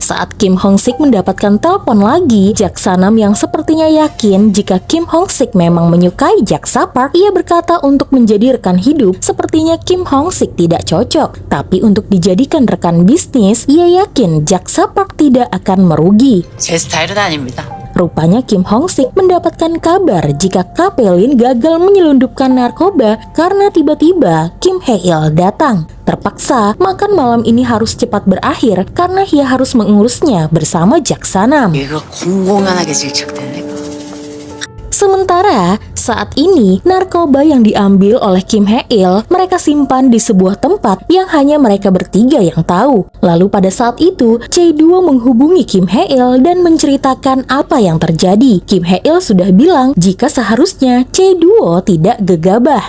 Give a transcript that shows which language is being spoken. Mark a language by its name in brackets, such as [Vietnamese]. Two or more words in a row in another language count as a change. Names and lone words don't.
[Indonesian] Saat Kim Hong-sik mendapatkan telepon lagi, jaksa Nam yang sepertinya yakin jika Kim Hong-sik memang menyukai jaksa Park, ia berkata untuk menjadi rekan hidup, sepertinya Kim Hong-sik tidak cocok. Tapi untuk dijadikan rekan bisnis, ia yakin jaksa Park tidak akan merugi. [Korean] 제 스타일은 아닙니다. [Indonesian] Rupanya Kim Hong-sik mendapatkan kabar jika Kapelin gagal menyelundupkan narkoba karena tiba-tiba Kim Hae-il datang. Terpaksa, makan malam ini harus cepat berakhir karena ia harus mengurusnya bersama jaksa Nam. [Korean] 이거 공공연하게 질척됐네. [Indonesian] Sementara saat ini narkoba yang diambil oleh Kim Hae-il mereka simpan di sebuah tempat yang hanya mereka bertiga yang tahu. Lalu pada saat itu Chae-duo menghubungi Kim Hae-il dan menceritakan apa yang terjadi. Kim Hae-il sudah bilang jika seharusnya Chae-duo tidak gegabah.